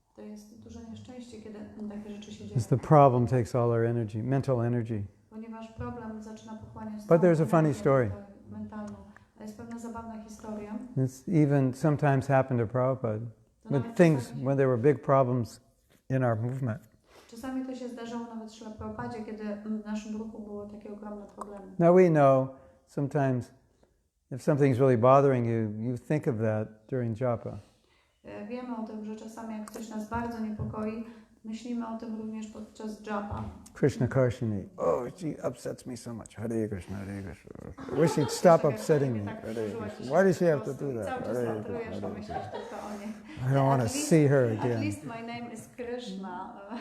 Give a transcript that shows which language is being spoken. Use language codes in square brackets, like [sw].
[pl] To jest duże nieszczęście, kiedy takie rzeczy się dzieją. [en] Because the problem takes all our energy, mental energy. [pl] Ponieważ problem zaczyna pochłaniać [en] But there's a funny story. [pl] mentalną. A jest pewna zabawna historia. [en] It's even sometimes happened to Prabhupada. When there were big problems in our movement. [pl] Czasami to się zdarzało nawet w Prabhupadzie, kiedy w naszym ruchu były takie ogromne problemy. [en] Now we know sometimes if something's really bothering you, you think of that during japa. [pl] Wiemy o tym, że czasami jak coś nas bardzo niepokoi, myślimy o tym również podczas japa. [en] Krishna Karshini. Oh, she upsets me so much. Hare Krishna, Hare Krishna. I wish she'd stop upsetting me. Hare Krishna. Why does she have to do that? Hare Krishna. I don't want to see her again. At least my name is Krishna.